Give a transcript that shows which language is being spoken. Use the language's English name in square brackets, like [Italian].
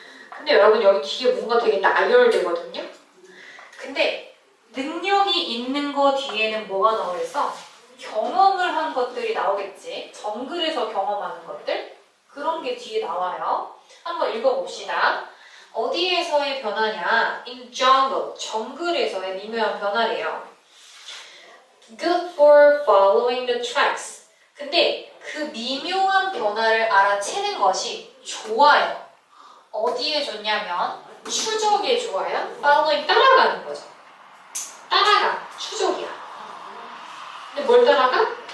[Korean] 근데 여러분 여기 뒤에 뭔가 되게 나열되거든요. 근데 능력이 있는 거 뒤에는 뭐가 나오겠어? 경험을 한 것들이 나오겠지. 정글에서 경험하는 것들. 그런 게 뒤에 나와요. 한번 읽어봅시다. 어디에서의 변화냐? [English] In jungle. [Korean] 정글에서의 미묘한 변화래요. [English] Good for following the tracks. [Korean] 근데 그 미묘한 변화를 알아채는 것이 좋아요. 어디에 좋냐면 추적에 좋아요. following 따라가는 거죠. 따라가. 추적이야. 근데 뭘 따라가?